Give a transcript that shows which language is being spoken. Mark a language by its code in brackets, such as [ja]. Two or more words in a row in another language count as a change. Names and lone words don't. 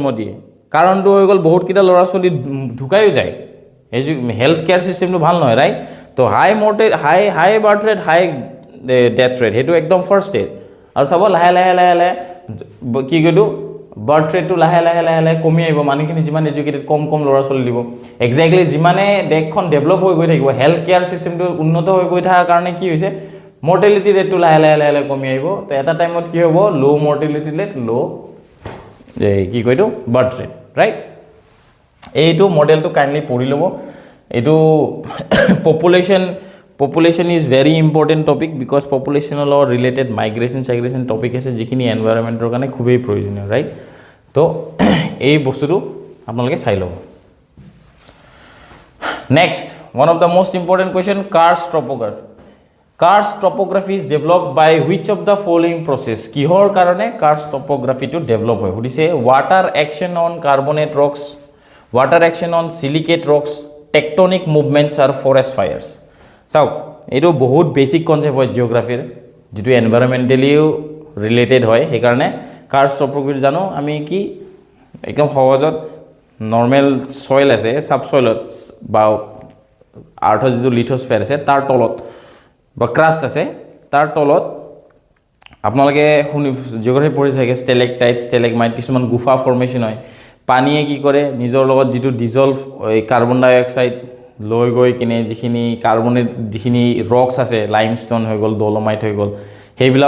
[as] দিয়ে কাৰণটো হৈ গ'ল বহুত কিটা ল'ৰা ছোৱালী ঢুকায়ো যায় [en] health care systemটো [as] ভাল নহয় ৰাইট তো [en] high birth rate high death rate [as] সেইটো একদম [en] first stage [as] আৰু চাব লাহে কি কইলো [en] birth rateটো [as] লাহে কমি আহিব মানুহখিনি যিমান এডুকেটেড কম ল'ৰা ছোৱালী দিব এক্স্যাক্টলি যিমানে দেশখন ডেভেলপ হৈ গৈ থাকিব [en] health care systemটো [as] উন্নত হৈ গৈ থকাৰ কাৰণে কি হৈছে [en] mortality rateটো [as] লাহে কমি আহিব তো এটা টাইমত কি হ'ব [en] low mortality rate low [as] কি কইটো [en] birth rate right [as] এইটো মডেলটো কাইন্ডলি পঢ়ি ল'ব এইটো [en] population is very important topic because population or related migration topic [as] আছে যিখিনি এনভায়ৰনমেন্টৰ কাৰণে খুবই প্ৰয়োজনীয় ৰাইট তো এই বস্তুটো আপোনালোকে চাই লব [en] next one of the most important question karst topography is developed by which of the following process কিহৰ [as] কাৰণে [en] karst topography [as] to develop হয় সুধিছে [en] water action on carbonate rocks water action on silicate rocks tectonic movements or forest fires [as] চাওক এইটো বহুত [en] basic concept [as] হয় জিওগ্ৰাফিৰ যেটো এনভায়ৰনমেন্টালিও ৰিলেটেড হয় সেইকাৰণে [en] karst topography [as] জানো আমি কি একদম সহজত [en] normal soil [as] আছে সাবসয়েলত বা আৰ্থৰ যিটো লিথোস্ফিয়াৰ আছে তাৰ তলত বা ক্ৰাষ্ট আছে তাৰ তলত আপোনালোকে জিওগ্ৰাফি পঢ়ি থাকে [en] stalactite stalagmite [as] কিছুমান গুফা ফৰ্মেশন হয় পানীয়ে কি কৰে নিজৰ লগত যেটো [en] dissolved carbon dioxide [as] লৈ গৈ কিনে যিখিনি কাৰ্বনেট যিখিনি ৰক্স আছে লাইমস্টোন হৈ গল ডলোমাইট হৈ গল হেইবিলাও